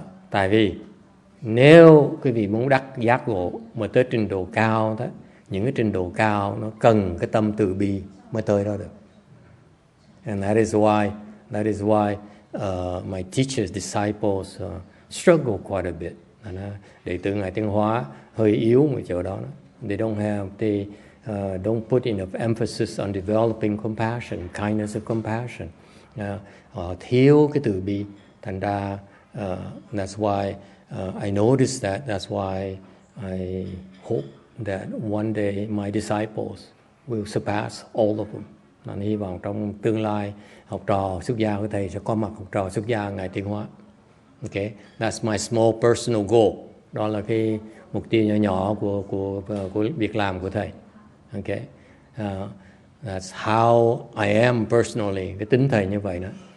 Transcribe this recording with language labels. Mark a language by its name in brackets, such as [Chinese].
[Vietnamese] Tại vì nếu quý vị muốn đắc giác ngộ mà tới trình độ cao đó, những cái trình độ cao nó cần cái tâm từ bi mới tới đó được. [English] And that is why my teachers, disciples struggle quite a bit. [Vietnamese] Đệ tử Ngài Tiến Hóa hơi yếu một chỗ đó. [English] They don't put enough emphasis on developing compassion, kindness of compassion. [Vietnamese] Họ thiếu cái từ bi. Thành ra, [English] that's why I noticed that. That's why I hope that one day my disciples will surpass all of them. [Vietnamese] Nên hy vọng trong tương lai học trò xuất gia của thầy sẽ có mặt học trò xuất gia Ngài Tiến Hóa. [English] Okay, that's my small personal goal. [Vietnamese] Đó là cái mục tiêu nhỏ nhỏ của việc làm của thầy. [English] Okay, that's how I am personally. [Vietnamese] Cái tính thầy như vậy đó.